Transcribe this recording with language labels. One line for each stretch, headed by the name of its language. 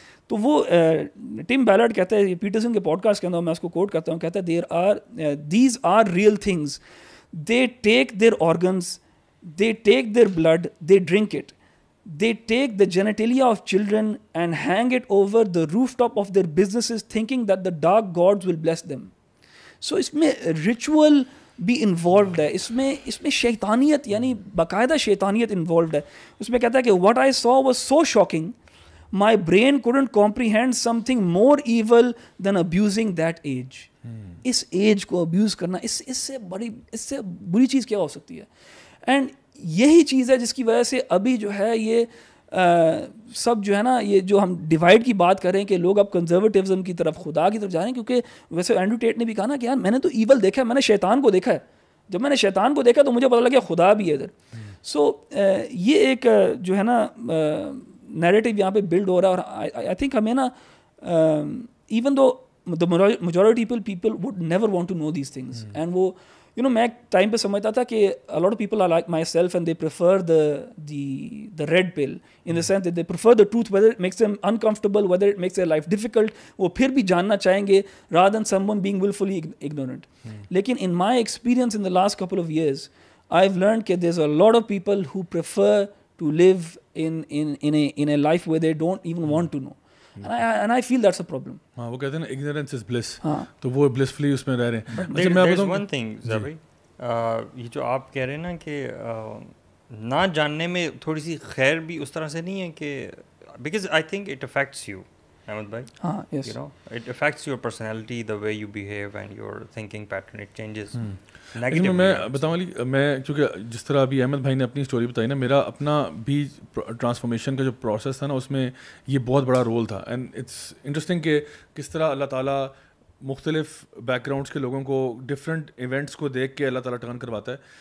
Urdu: تو وہ ٹم بیلارڈ کہتا ہے
English: Peterson کے podcast کے اندر, میں اس کو کوٹ کرتا ہوں, کہتا ہے these are real things, they take their organs, they take their blood, they drink it, they take the genitalia of children and hang it over the rooftop of their businesses thinking that the dark gods will bless them.
Urdu: So اس میں ritual بھی involved ہے, اس میں شیطانیت باقاعدہ شیطانیت involved ہے. اس میں کہتا ہے کہ
English: what I saw was so shocking, my brain couldn't comprehend something more evil than abusing that age.
Urdu: اس age کو ابیوز کرنا, اس سے بری چیز کیا ہو سکتی ہے. اینڈ یہی چیز ہے جس کی وجہ سے ابھی جو ہے یہ سب جو ہے نا, یہ جو ہم ڈیوائڈ کی بات کریں کہ لوگ اب کنزرویٹیزم کی طرف, خدا کی طرف جا رہے ہیں. کیونکہ ویسے اینڈریو ٹیٹ نے بھی کہا نا کہ یار میں نے تو ایول دیکھا ہے, میں نے شیطان کو دیکھا ہے. جب میں نے شیطان کو دیکھا تو مجھے پتہ لگا خدا بھی ہے ادھر. سو یہ ایک جو ہے نا نیریٹیو یہاں پہ بلڈ ہو رہا ہے, اور آئی تھنک ہمیں نا even though
English: the majority people would never want to know these things. And وہ میں ایک time پہ سمجھتا تھا کہ a lot of people are like myself and they prefer the red pill in the sense that they prefer the truth, whether it makes them uncomfortable, whether it makes their life difficult,
Urdu: وہ پھر بھی جاننا چاہیں گے
English: rather than someone being willfully ignorant. لیکن in my experience in the last couple of years, I've learned that there's a lot of people who prefer to live in a life where they don't even want to know. And I feel that's a problem.
Urdu: ہاں وہ کہتے ہیں نا
English: ignorance is bliss,
Urdu: تو وہ blissfully اس میں رہ رہے ہیں. There's one thing Zabri, یہ جو آپ کہہ رہے ہیں نا کہ نہ جاننے میں تھوڑی سی خیر بھی اس طرح سے نہیں ہے کہ
English: because I think it affects you,
Urdu: Ahmed bhai.
English: Yes. You know, it affects your personality, the way you behave and your thinking pattern, it changes.
Urdu: میں بتاؤں علی, میں چونکہ جس طرح ابھی احمد بھائی نے اپنی اسٹوری بتائی نا, میرا اپنا بھی ٹرانسفارمیشن کا جو پروسیس تھا نا اس میں یہ بہت بڑا رول تھا. اینڈ اٹس انٹرسٹنگ کہ کس طرح اللہ تعالیٰ مختلف بیک گراؤنڈس کے لوگوں کو ڈفرینٹ ایونٹس کو دیکھ کے اللہ تعالیٰ ٹرن کرواتا ہے.